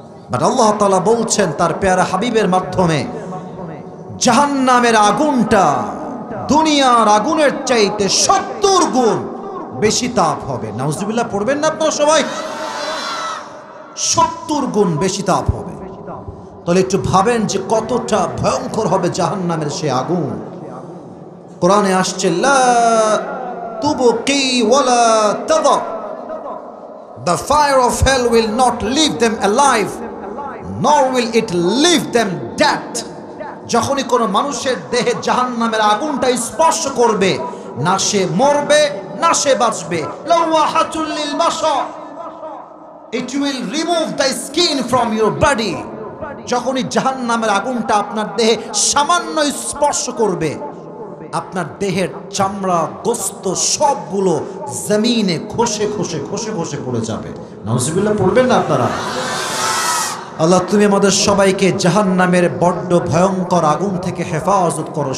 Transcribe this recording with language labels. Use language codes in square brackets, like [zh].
[bn] But আল্লাহ তাআলা বলছেন তার পেয়ারা হাবিবের মাধ্যমে, জাহান্নামের আগুনটা দুনিয়ার আগুনের চাইতে 70 গুণ বেশি তাপ হবে। নাউজুবিল্লাহ পড়বেন না আপনারা সবাই? 70 গুণ বেশি তাপ হবে। তাহলে একটু ভাবেন যে কতটা ভয়ঙ্কর হবে জাহান্নামের সে আগুন। কোরআনে আসছে, [ar] লা তুবকি ওয়ালা তাদা, [en] the fire of hell will not leave them alive nor will it leave them dead. [bn] যখনই কোনো মানুষের দেহে জাহান্নামের আগুনটা স্পর্শ করবে, না সে মরবে না সে বাঁচবে। [ar] লাওয়াহাতুল লিল বাশার, [en] it will remove the skin from your body. [bn] যখনই জাহান্নামের আগুনটা আপনার দেহে সামান্য স্পর্শ করবে, আপনার দেহের চামড়া গোস্ত সবগুলো জমিনে খসে খসে খসে খসে পড়ে যাবে। নাউজুবিল্লাহ পড়বেন না আপনারা? আল্লাহ তুমি আমাদের সবাইকে জাহান্নামের বড্ড ভয়ঙ্কর আগুন থেকে হেফাজত করো।